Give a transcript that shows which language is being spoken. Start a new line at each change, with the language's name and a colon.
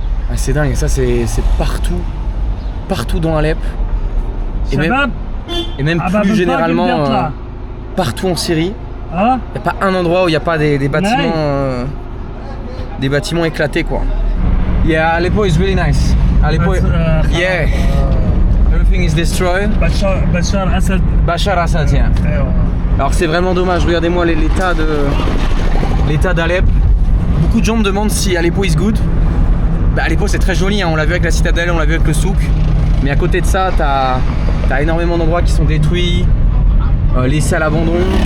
French: Ah, c'est dingue, ça c'est partout dans Alep et même plus généralement partout en Syrie. Il n'y a pas un endroit où il n'y a pas des bâtiments éclatés quoi.
English: Yeah, Aleppo is really nice. Aleppo, yeah. Everything is destroyed. Bachar Assad, yeah.
French: Alors c'est vraiment dommage, regardez-moi l'état d'Alep. Beaucoup de gens me demandent si
English: Aleppo is good.
French: Bah, Aleppo c'est très joli, hein. On l'a vu avec la citadelle, on l'a vu avec le souk. Mais à côté de ça, t'as énormément d'endroits qui sont détruits, laissés à l'abandon.